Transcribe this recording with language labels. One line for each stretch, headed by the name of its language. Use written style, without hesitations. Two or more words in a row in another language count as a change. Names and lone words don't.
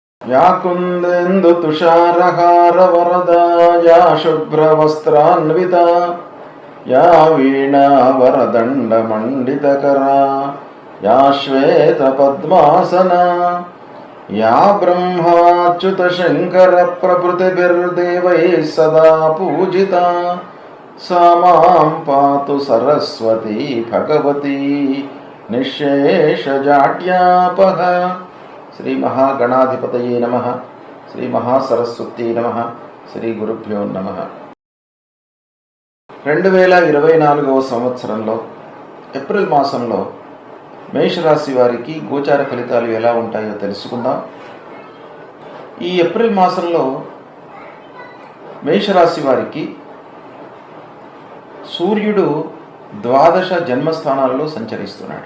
Sanskrit: या कुन्देन्दु तुषारहार वरदा या शुभ्रवस्त्रान्विता या वीणा वरदण्ड मण्डितकरा या श्वेतपद्मासना या ब्रह्माच्युत शङ्कर प्रभृतिभिर्देवैः सदा पूजिता सा मां पातु सरस्वती भगवती निःशेषजाड्यापः। श्री महागणाधिपतये नमः। श्री महासरस्वती नमः। श्री गुरुभ्यो नमः।
Telugu: 2024వ సంవత్సరంలో ఏప్రిల్ మాసంలో మేషరాశి వారికి గోచార ఫలితాలు ఎలా ఉంటాయో తెలుసుకుందాం. ఈ ఏప్రిల్ మాసంలో మేషరాశి వారికి సూర్యుడు ద్వాదశ జన్మస్థానాల్లో సంచరిస్తున్నాడు.